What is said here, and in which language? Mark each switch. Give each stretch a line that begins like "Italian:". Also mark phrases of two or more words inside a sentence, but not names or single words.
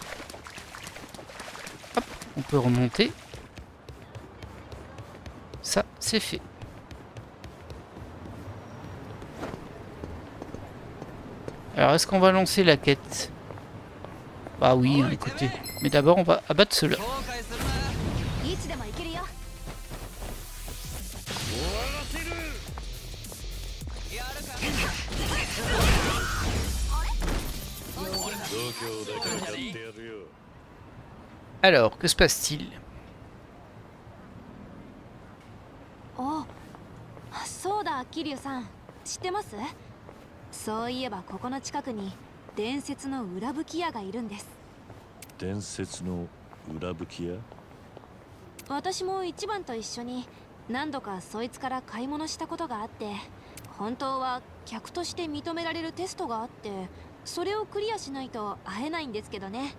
French: Hop, on peut remonter. Ça, c'est fait. Alors, est-ce qu'on va lancer la quête? Bah oui, hein, écoutez. Mais d'abord, on va abattre ceux-là.
Japanese: いつでも行けるよ。度胸だけはやってやるよ。
French: Alors, que se passe-t-il?
Japanese: お、そうだ、桐生さん。知ってます？そういえばここの近くに伝説の裏吹き屋がいるんです。伝説の裏吹き屋？私も一番と一緒に何度かそいつから買い物したことがあって、本当は客として認められるテストがあって、それをクリアしないと会えないんですけどね。